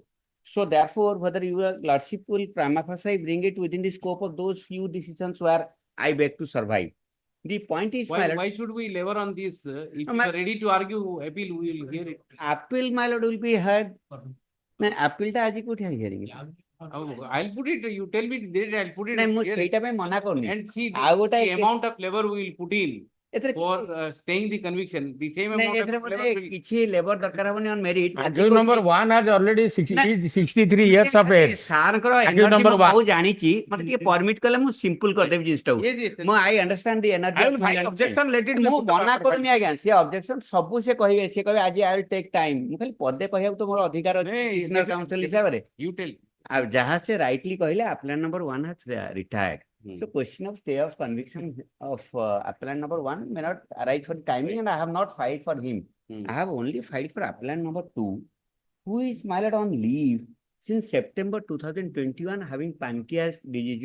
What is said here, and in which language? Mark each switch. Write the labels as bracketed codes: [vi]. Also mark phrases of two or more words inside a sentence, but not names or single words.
[en] So therefore, whether your lordship will prima facie bring it within the scope of those few decisions where I beg to survive. The point is, my lord, Why should we labor on this? If No, you my- are ready to argue appeal, we will hear it. appeal, my lord, will be heard. No, appeal [or] ଟା ଆଜି କୋଉଠି [en] hearing. Oh, I'll put it, you tell me date, I'll put it [or] ନାଇଁ ମୁଁ [en] here. [or] ସେଇଟା ପାଇଁ ମନା କରୁନି [en] And see [or] ଆଉ ଗୋଟେ [en] the amount of labor we will put in [or] ଏଥିରେ [en] for staying the conviction, the same [or] ନାଇଁ [en] amount [or] ଏଥିରେ [en] of [or] ବୋଧେ [en] labor will. [or] କିଛି ଲେବର ଦରକାର ହବନି [en] on merit Accused number 1 has already Na- is 63 years of age. [or] ସାରଙ୍କର [en] Accused [or] ଏନର୍ଜି [en] number [or] ମୁଁ [en] one. [or] ବହୁତ ଜାଣିଛି ମତେ ଟିକେ ପରମିଟ କଲେ ମୁଁ ସିମ୍ପଲ କରିଦେବି ଜିନିଷଟାକୁ [en] Yes, yes. ମୁଁ I understand the energy I will find objection, let it be [or] ମୁଁ [en] put to [or] ମନା [en] after [or] କରୁନି ଆଜ୍ଞା ସେ ଅବଜେକ୍ସନ ସବୁ ସେ କହିବେ ସେ କହିବେ ଆଜି [en] I will take time [or] ମୁଁ ଖାଲି ପଦେ କହିବାକୁ ତ ମୋର ଅଧିକାର ଅଛି [en] Hey, senior counsel [or] ହିସାବରେ [en] You tell. [or] ଆଉ ଯାହା ସେ ରାଇଟଲି କହିଲେ [en] appellant number 1 has retired. Hmm. So question of stay of conviction of appellant number 1 may not arise for the timing, and I have not filed for him. Hmm. I have only filed for appellant number 2, who is my lord on leave since September 2021, having pancreas disease.